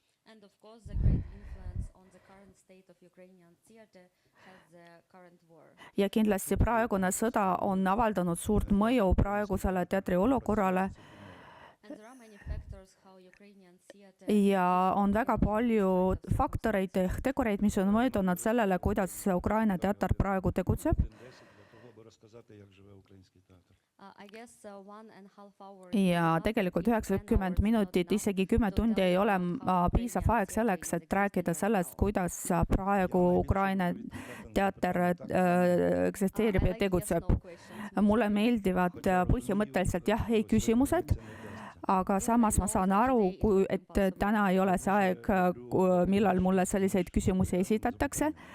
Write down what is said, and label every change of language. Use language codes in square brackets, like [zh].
[en] And of course, the great influence on the current state of Ukrainian theater has the current war. [et] Ja kindlasti praegune sõda on avaldanud suurt mõju praegusele teatri olukorrale. [en] And there are many factors how Ukrainian theater [et] Ja on väga palju faktoreid ehk tegureid, mis on mõjunud sellele, kuidas Ukraina teater praegu tegutseb. [uk] Для того, аби розказати, як живе український театр. [en] I guess 1.5 hours. [et] Ja tegelikult 90 minutit, isegi 10 tundi ei ole piisav aeg selleks, et rääkida sellest, kuidas praegu Ukraina teater eksisteerib ja tegutseb. Mulle meeldivad põhimõtteliselt jah-ei küsimused, aga samas ma saan aru, et täna ei ole see aeg, millal mulle selliseid küsimusi esitatakse.